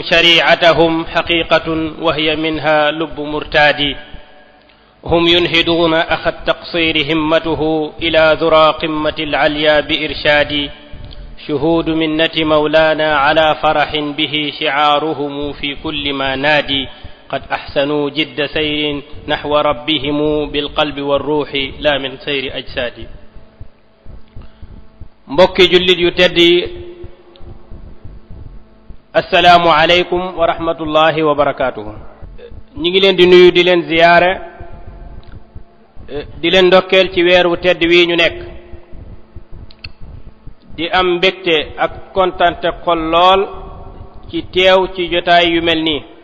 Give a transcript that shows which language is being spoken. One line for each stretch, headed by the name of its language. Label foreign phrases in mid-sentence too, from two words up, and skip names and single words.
Arabic: شريعتهم حقيقة وهي منها لب مرتاد هم ينهدون أخ التقصير همته إلى ذرى قمة العليا بإرشاد شهود منة مولانا على فرح به شعارهم في كل ما نادي قد أحسنوا جد سير نحو ربهم بالقلب والروح لا من سير أجساد
Wolof: mbokki jullit yu tedd yi
Arabic: السلام عليكم ورحمة الله وبركاته
Wolof: ñi ngi leen di nuyu di leen ziyaare di leen ndokkeel ci weer wu tedd wi ñu nekk di am mbégte ak kontante xol lool ci teew ci jotaay yu mel nii